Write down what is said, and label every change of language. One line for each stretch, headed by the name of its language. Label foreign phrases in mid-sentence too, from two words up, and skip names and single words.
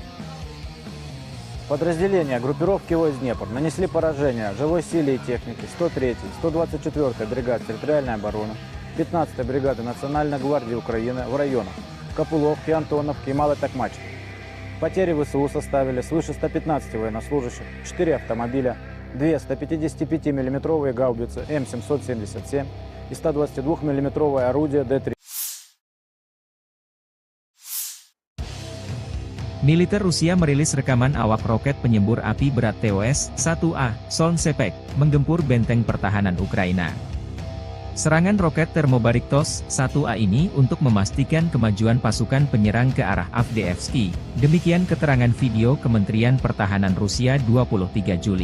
Russian: Подразделения группировки войск Днепр нанесли поражение живой силе и технике 103-й, 124-й бригад территориальной обороны, 15-й бригады Национальной гвардии Украины в районах Копыловки, Антоновки и Малой Токмачки. Потери ВСУ составили свыше 115 военнослужащих, 4 автомобиля, 2 155 мм гаубицы М777 и 122 мм орудие Д-30.
Indonesian: Militer Rusia merilis rekaman awak roket penyembur api berat TOS-1A, Solnsepek, menggempur benteng pertahanan Ukraina. Serangan roket Termobariktos-1A ini untuk memastikan kemajuan pasukan penyerang ke arah Avdiivski, demikian keterangan video Kementerian Pertahanan Rusia 23 Juli.